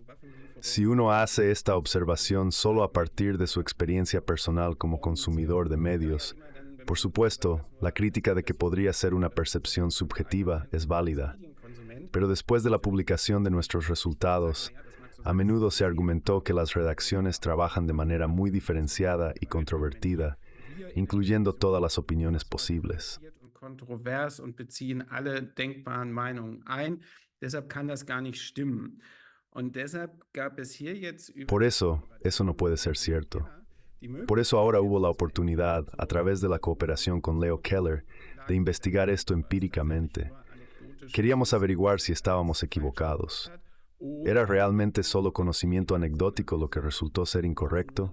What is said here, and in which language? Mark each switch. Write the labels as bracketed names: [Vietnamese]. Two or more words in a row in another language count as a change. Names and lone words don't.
[Spanish] Si uno hace esta observación solo a partir de su experiencia personal como consumidor de medios, por supuesto, la crítica de que podría ser una percepción subjetiva es válida. Pero después de la publicación de nuestros resultados, a menudo se argumentó que las redacciones trabajan de manera muy diferenciada y controvertida, incluyendo todas las opiniones posibles. [German] Kontrovers und beziehen alle denkbaren Meinungen ein. Deshalb kann das gar nicht stimmen. Und deshalb gab es hier jetzt [Spanish] Por eso no puede ser cierto. Por eso ahora hubo la oportunidad, a través de la cooperación con Leo Keller, de investigar esto empíricamente. Queríamos averiguar si estábamos equivocados. ¿Era realmente solo conocimiento anecdótico lo que resultó ser incorrecto?